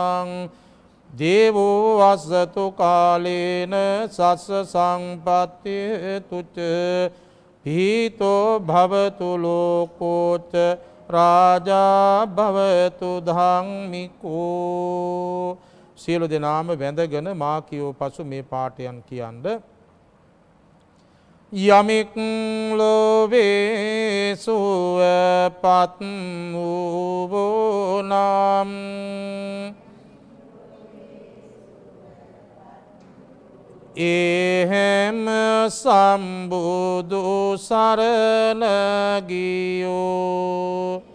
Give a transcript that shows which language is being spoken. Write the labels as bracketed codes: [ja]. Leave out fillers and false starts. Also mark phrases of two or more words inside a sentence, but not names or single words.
[pi] දේවෝ වස්සතු කාලේන සස්ස සංපත්තිතු ච පීතෝ භවතු ලෝකෝච රාජා භවතු ධම්මිකෝ. [si] සියලු දෙනාම වැඳගෙන මා කියෝ පසු මේ පාඨයන් කියන්න. යමෙක් ලෝභේ සුවපත් වූ නම් එහෙම සම්බුදු සරණ ගියෝ.